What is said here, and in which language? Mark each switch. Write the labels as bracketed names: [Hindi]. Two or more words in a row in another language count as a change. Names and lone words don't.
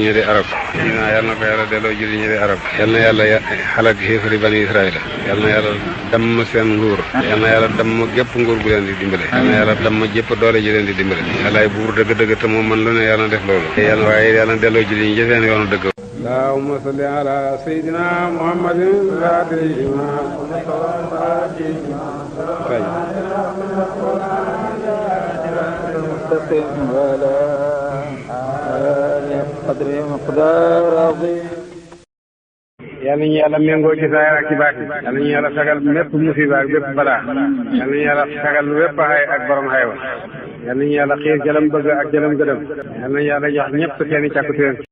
[Wolof] ñi di arab yàlla na ko yàlla delloo julli ñi di arab yàlla na yàlla xalak xéefari bani israil yàlla na yàlla damm seen nguur yàlla na yàlla damm gépp nguur gu leen di dimbale yàlla na yàlla damm jépp doole ji leen di dimbale yàllaay buur dëgg-dëgg te moom man lu ne yàlla na def loolu yàlla waaye yàlla na delloo julli ñi ci seen yoonu dëgg [Arabic] اللهم صل على سيدنا محمد المستقيم وعلى آله قدر مقدار عظيم [Wolof] yàlla ñu yàlla méngoo ci saa ak ci baat yàlla ñu yàlla sagal mépp musiba ak bépp balaa yàlla ñu yàlla sagal wépp xay ak borom xaywa yàlla ñu yàlla xiir jalam bëgg ak jalam gëdëm yàlla ñu yàlla jox ñëpp seeni càkkutéen